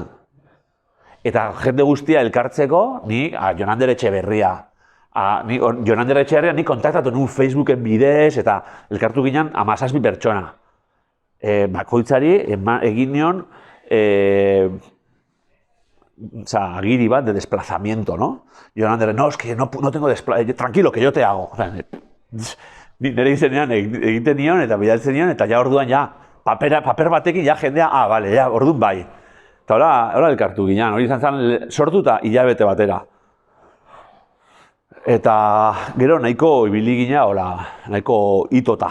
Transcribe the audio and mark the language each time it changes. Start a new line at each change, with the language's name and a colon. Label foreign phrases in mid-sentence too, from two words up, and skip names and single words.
Basque: Eta jende guztia elkartzeko, ni Jon Ander Etxeberria. Jon Ander Etxeberria ni kontaktatu nuen Facebooken bidez, eta elkartu ginen 17 pertsona. Bakoitzari egin nion agiri bat
Spanish: de desplazamiento, ¿no? Jon Ander, no, es que no tengo desplazamiento, tranquilo, que yo te hago.
Basque: Nire izenean egiten nion, eta bidaltzen nion, eta ja orduan ja, paper batekin ja jendea, bale, ja, orduan bai. Eta hola elkartu ginen, hori izan zen sortuta hilabete batera. Eta gero nahiko ibili ginen, nahiko itota.